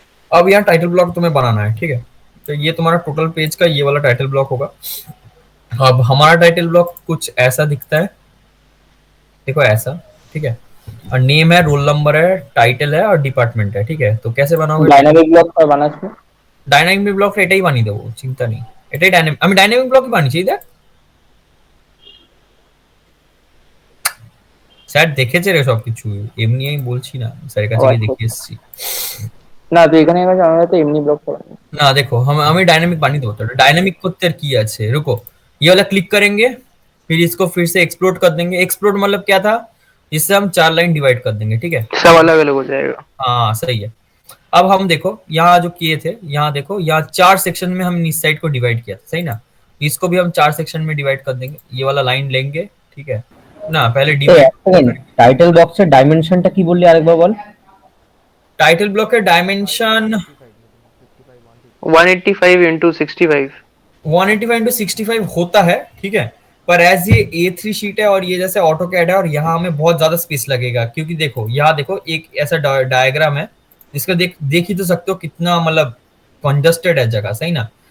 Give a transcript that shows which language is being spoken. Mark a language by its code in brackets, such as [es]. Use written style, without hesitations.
[hi] अब यहाँ title block तुम्हें बनाना है, ठीक है, तो ये तुम्हारा टोटल पेज का ये वाला टाइटल ब्लॉक होगा। अब हमारा टाइटल ब्लॉक कुछ ऐसा दिखता है, देखो ऐसा, ठीक है, और नेम है, रोल नंबर है, टाइटल है और डिपार्टमेंट है, ठीक है। तो कैसे बनाओगे डायनामिक ब्लॉक का बना इसमें, [bn] ডাইনামিক ব্লক এটাই বানিয়ে দেবো, চিন্তা নেই, এটাই ডাইনামিক, আমি ডাইনামিক ব্লকই বানিয়েছি, দেখ স্যার দেখেছে রে সবকিছু, এমনি আমি বলছি না, স্যারের কাছে গিয়ে দেখে এসেছি। না তো এখানে আমরা তো এমনি ব্লক করা না দেখো, আমি डायनामिक বানিয়ে দেবো, [hi] तो डायनामिक করতে আর কি আছে, रुको, ये वाला क्लिक करेंगे, फिर इसको फिर से एक्सप्लोड कर देंगे। एक्सप्लोड मतलब क्या था, इससे हम 4 लाइन डिवाइड कर देंगे, ठीक है, सब अलग अलग हो जाएगा। हाँ सही है। अब हम देखो यहाँ जो किए थे, यहाँ देखो यहाँ 4 सेक्शन में हमने इस साइड को डिवाइड किया था, सही ना, इसको भी हम 4 सेक्शन में डिवाइड कर देंगे, ये वाला लाइन लेंगे, ठीक है ना, पहले डिवाइड। [bn] টাইটেল বক্সের ডাইমেনশনটা কি বললি আরেকবার বল। [hi] टाइटल ब्लॉक के डायमेंशन 185 into 65 185 into 65 होता है, ठीक है, पर एज ये A3 शीट है और ये जैसे ऑटो कैड है, और यहाँ हमें बहुत ज्यादा स्पेस लगेगा, क्योंकि देखो यहाँ देखो एक ऐसा डायग्राम है जिसका देख ही तो सकते हो कितना मतलब कंजस्टेड है जगह, सही ना।